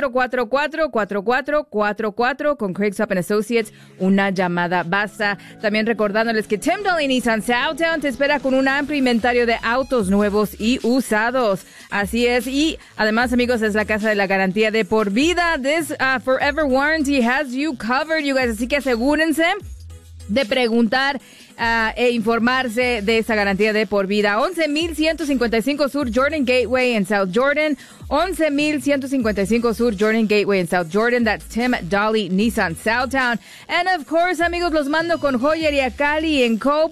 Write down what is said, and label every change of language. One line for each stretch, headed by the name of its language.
Spanish: 801-444-4444 con Craig Sopp and Associates. Una llamada basta. También recordándoles que Tim Dolly Nissan Southtown te espera con un amplio inventario de autos nuevos y usados. Así es. Y además, amigos, es la casa de la garantía de por vida.
English: This forever warranty has you covered, you guys.
Spanish: Así que asegúrense de preguntar e informarse de esa garantía de por vida. 11,155 Sur Jordan Gateway en South Jordan. 11,155 Sur Jordan Gateway en South Jordan.
English: That's Tim Dolly Nissan Southtown. And of course,
Spanish: amigos, los mando con Joyería Cali en Co.